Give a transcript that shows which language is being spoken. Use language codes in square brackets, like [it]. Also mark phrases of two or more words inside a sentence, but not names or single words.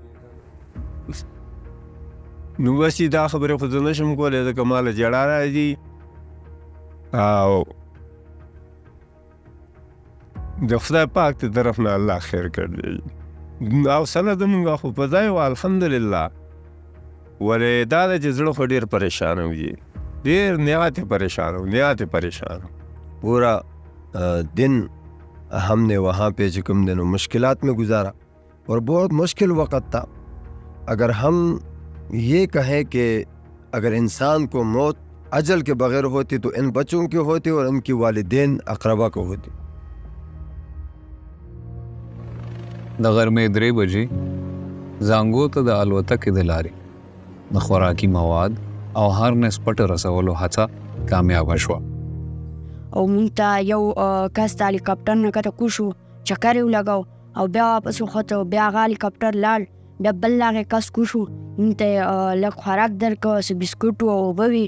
[ps] نو بس دا خبرې خو زه نشم کولی ځکه ماله جړا راځي او د خدای پاک د طرف نه الله خیر کړی او سنه زمونږ خو په ځای وه [ar] الحمدلله. [ps] ولې دا ده چې زړه خو ډېر پریشان وي ډېر نهایت پریشان [ur] پورا دن ہم نے وہاں پہ جکم دنوں مشکلات میں گزارا اور بہت مشکل وقت تھا. اگر ہم یہ کہیں کہ اگر انسان کو موت اجل کے بغیر ہوتی تو ان بچوں کی ہوتی اور ان کی والدین اقربا کو ہوتی. [ps] د غرمې 3 بجې زانګو ته د الوتکې د لارې د خوراکي مواد او هارنس پټ رسولو هڅه کامیابه شوه. او مونږ ته یو کس د هلیکاپټر نه کته کوشو چکر یې ولګاو او بیا واپس وخوته بیا هغه هلیکاپټر لاړ بیا بل هغې کس کوشو مونږ ته لږ خوراک درکړه څه بسکوټ او اوبه وي.